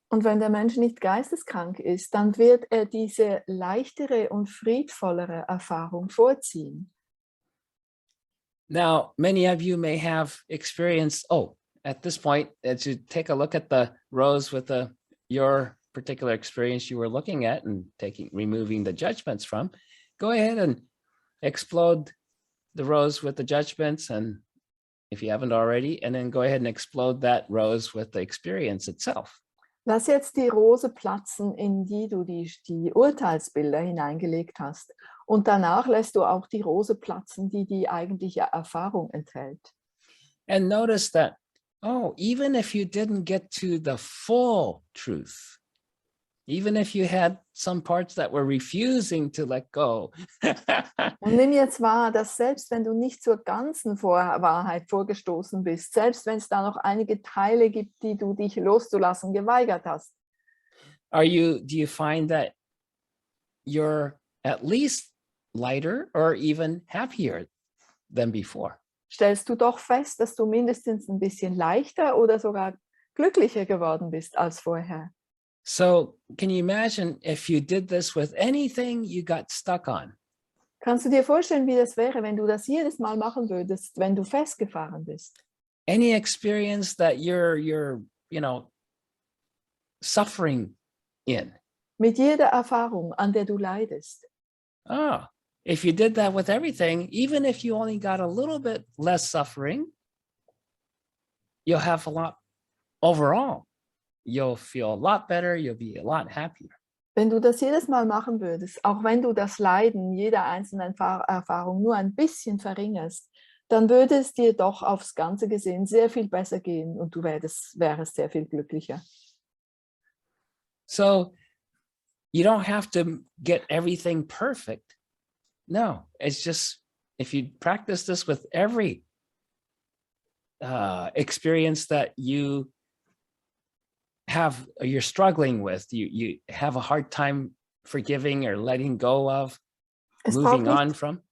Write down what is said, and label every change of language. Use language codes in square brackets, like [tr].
[de] Und wenn der Mensch nicht geisteskrank ist, dann wird er diese leichtere und friedvollere Erfahrung vorziehen. [en] Now, many of you may have experienced, at this point, as you take a look at the rows with your particular experience you were looking at and removing the judgments from, go ahead and explode the rows with the judgments, and if you haven't already, and then go ahead and explode that rows with the experience itself. [de] Lass jetzt die Rose platzen, in die du die Urteilsbilder hineingelegt hast. Und danach lässt du auch die Rose platzen, die die eigentliche Erfahrung enthält. [en] And notice that, even if you didn't get to the full truth, even if you had some parts that were refusing to let go. [de] Und nimm jetzt wahr, dass selbst wenn du nicht zur ganzen Wahrheit vorgestoßen bist, selbst wenn es da noch einige Teile gibt, die du dich loszulassen geweigert hast. [en] Do you find that you're at least lighter or even happier than before? [de] Stellst du doch fest, dass du mindestens ein bisschen leichter oder sogar glücklicher geworden bist als vorher. [en] So can you imagine if you did this with anything you got stuck on? [de] Kannst du dir vorstellen, wie das wäre, wenn du das jedes Mal machen würdest, wenn du festgefahren bist? [en] Any experience that you're suffering in. [de] Mit jeder Erfahrung, an der du leidest. [en] If you did that with everything, even if you only got a little bit less suffering, you'll have a lot overall. You'll feel a lot better, you'll be a lot happier. [de] Wenn du das jedes Mal machen würdest, auch wenn du das Leiden jeder einzelnen Erfahrung nur ein bisschen verringerst, dann würde es dir doch aufs Ganze gesehen sehr viel besser gehen und du wärst sehr viel glücklicher. [en] So you don't have to get everything perfect. No, it's just if you practice this with every experience that you're struggling with, you have a hard time forgiving or letting go of, moving on from.